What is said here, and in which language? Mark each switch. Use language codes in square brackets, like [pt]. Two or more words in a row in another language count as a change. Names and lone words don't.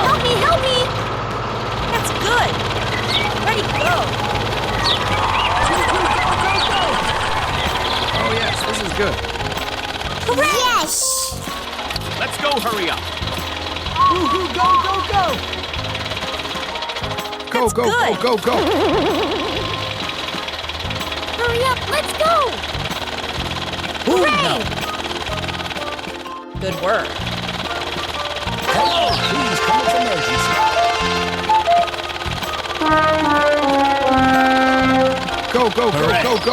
[en] Help me, help me! That's good. Ready, go. Oh, yes, this is good. Hooray! Yes! Let's go, hurry up. Woohoo, go, go, go! Go, That's go, good. go, go, go! Hurry up, let's go! Ooh, Hooray! no. Good work. Hello, please come with emergency. Go, go, go, go, go!